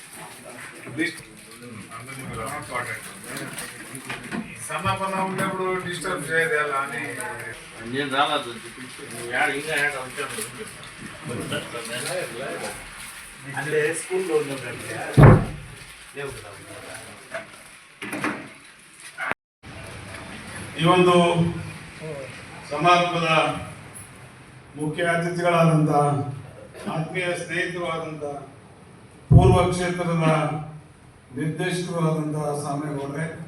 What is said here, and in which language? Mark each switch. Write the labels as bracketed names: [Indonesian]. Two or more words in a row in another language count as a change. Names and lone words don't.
[Telugu] ఇంపార్టెంట్ సమాపన ఉన్నప్పుడు డిస్టర్బ్ చేయదు ఎలా అని నేను రాలేదు ఇంకా అంటే స్కూల్లో [Kannada] ಈ ಒಂದು ಸಮಾರಂಭದ ಮುಖ್ಯ ಅತಿಥಿಗಳಾದಂಥ ಆತ್ಮೀಯ ಸ್ನೇಹಿತರು ಆದಂಥ ಪೂರ್ವ ಕ್ಷೇತ್ರದ ನಿರ್ದೇಶಕರು ಆದಂಥ ಸಾಮೇಗೌಡ್ರೆ,